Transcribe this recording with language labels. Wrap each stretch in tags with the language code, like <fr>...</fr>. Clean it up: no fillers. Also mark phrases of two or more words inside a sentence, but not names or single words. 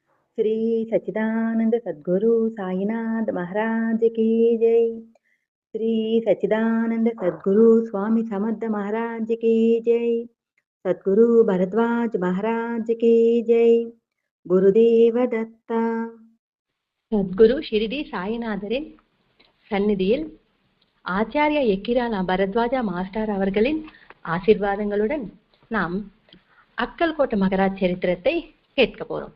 <hi>श्री सच्चिदानंद सद्गुरु साईनाथ महाराज की जय। श्री सच्चिदानंद सद्गुरु स्वामी समर्थ महाराज की जय। सद्गुरु भरद्वाज महाराज की जय.</hi> <ta>குருதேவ தத்தா. சத்குரு ஷிரிடி சாய்நாதரின் சந்நிதியில் ஆச்சாரியா எக்கிராலா பரத்வாஜா மாஸ்டர் அவர்களின் ஆசீர்வாதங்களுடன் நாம் அக்கல்கோட்டை மகராஜ் சரித்திரத்தை கேட்க போறோம்.</ta>